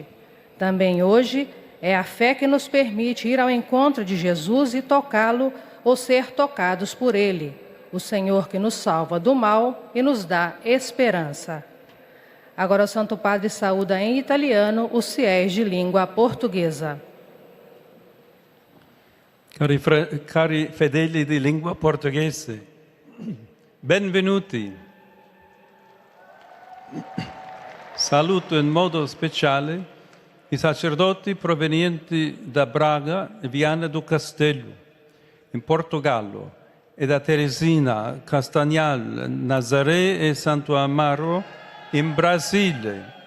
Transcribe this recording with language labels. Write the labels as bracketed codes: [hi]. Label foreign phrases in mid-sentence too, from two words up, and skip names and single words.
[pt] Também hoje é a fé que nos permite ir ao encontro de Jesus e tocá-lo ou ser tocados por ele, o Senhor que nos salva do mal e nos dá esperança. Agora o Santo Padre saúda em italiano os fiéis de língua portuguesa. [it] Cari fedeli di lingua portoghese, benvenuti. Saluto in modo speciale i sacerdoti provenienti da Braga e Viana do Castelo, in Portogallo, e da Teresina, Castagnal, Nazaré e Santo Amaro, in Brasile.